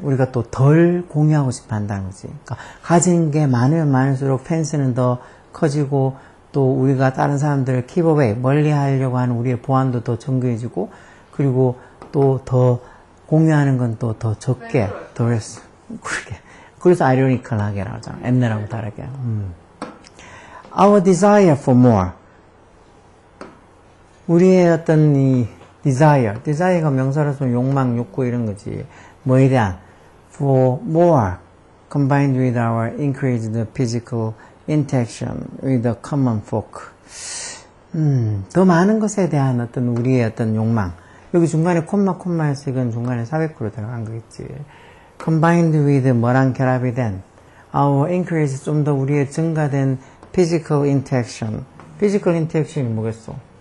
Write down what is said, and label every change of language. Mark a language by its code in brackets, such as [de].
[ko] 우리가 또 덜 공유하고 싶어 한다는 거지. 그러니까 가진 게 많으면 많을수록 펜스는 더 커지고, 또 우리가 다른 사람들을 [en] keep away, [ko] 멀리 하려고 하는 우리의 보안도 더 정교해지고, 그리고 또 더 공유하는 건 또 더 적게, 덜했어. 그래서 ironical하게 나오잖아. 엠네라고 다르게. [en] Our desire for more. [ko] 우리의 어떤 이 desire가 명사로서 욕망, 욕구 이런 거지. 뭐에 대한 [en] for more combined with our increased physical interaction with the common folk. [ko] 더 많은 것에 대한 어떤 우리의 어떤 욕망. 여기 중간에 콤마에서 이건 중간에 400%로 들어간 거겠지. [en] combined with [ko] 뭐랑 결합이 된 [en] our increase [ko] 좀 더 우리의 증가된 [en] physical interaction. [ko] physical interaction이 뭐겠어?